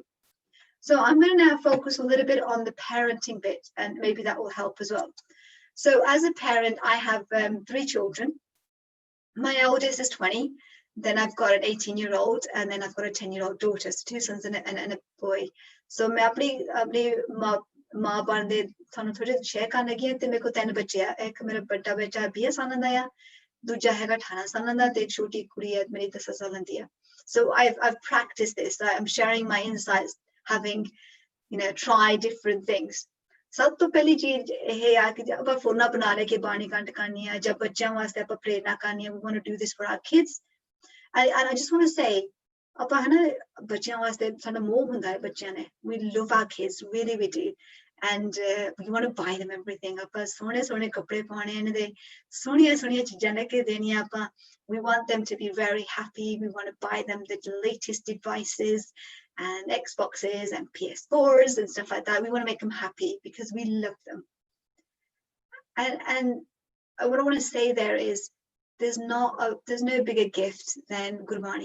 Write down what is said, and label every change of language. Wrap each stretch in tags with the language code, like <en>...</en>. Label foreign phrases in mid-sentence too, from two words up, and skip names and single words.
<en>So I'm going to now focus a little bit on the parenting bit, and maybe that will help as well. So as a parent, I have 3 children. My eldest is 20. Then I've got an 18-year-old, and then I've got a 10-year-old daughter, so 2 sons and a boy.</en> <pa>So ਮੈਂ ਅਪਣੀ ਮਾਂ ਬਣਦੇ ਥਾਨੂੰ ਥੋੜ੍ਹੇ ਸ਼ੇਅਰ ਕਰਨ ਲੱਗੀ ਤੇ ਮੇਰੇ ਕੋ 3 ਬੱਚੇ ਆ, ਇੱਕ ਮੇਰਾ ਬੜਾ ਬੱਚਾ 20 ਸਾਲਾਂ ਦਾ ਆ, ਦੂਜਾ ਹੈਗਾ 18 ਸਾਲਾਂ ਦਾ ਤੇ ਇੱਕ ਛੋਟੀ ਕੁੜੀ ਹੈ ਮੇਰੀ 10 ਸਾਲਾਂ ਦੀ ਆ.</pa> <en>So I've practiced this. I'm sharing my insights, having tried different things.</en> <pa>ਸਭ ਤੋ ਪਹਿਲੀ ਚੀਜ਼ ਯੇ ਆ ਕਿ ਜਬ ਆਪ ਫੋਨਾ ਬਣਾ ਰਹੇ ਕਿ ਬਾਣੀ ਕੰਠ ਕਰਨੀ ਹੈ, ਜਬ ਬੱਚੋਂ ਵਾਸਤੇ ਆਪ ਪ੍ਰੇਰਣਾ ਕਰਨੀ ਹੈ,</pa> <en>we want to do this for our kids. And I just want to say,</en> <pa>ਆਪਾਂ ਹੈ ਨਾ ਬੱਚੋਂ ਵਾਸਤੇ ਸਾਡਾ ਮੋਹ ਹੁੰਦਾ ਹੈ ਬੱਚੋਂ ਨੇ.</pa> <en>We love our kids, really we do. And we want to buy them everything.</en> <pa>ਆਪਾਂ ਸੋਨੇ ਸੋਨੇ ਕੱਪੜੇ ਪਾਣੇ ਇਨ੍ਹਾਂ ਦੇ, ਸੋਹਣੀਆਂ ਸੋਹਣੀਆਂ ਚੀਜ਼ਾਂ ਲੈਕੇ ਦੇਣੀਆਂ ਆਪਾਂ.</pa> <en>We want them to be very happy. We want to buy them the latest devices and Xboxes and PS4s and stuff like that. We want to make them happy because we love them. And what I want to say there is, there's no bigger gift than Gurbani.</en>